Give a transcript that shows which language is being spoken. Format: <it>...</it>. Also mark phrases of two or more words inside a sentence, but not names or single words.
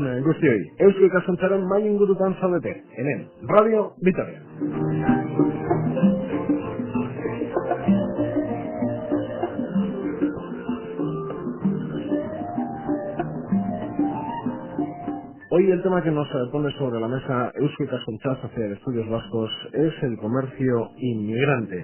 <eu>guztioi, Eusko Ikaskuntzaren mai ingurutan zaudete, hemen,</eu> <es>Radio Vitoria. Hoy el tema que nos pone sobre la mesa Eusko Ikaskuntza Sociedad de Estudios Vascos es el comercio inmigrante.</es>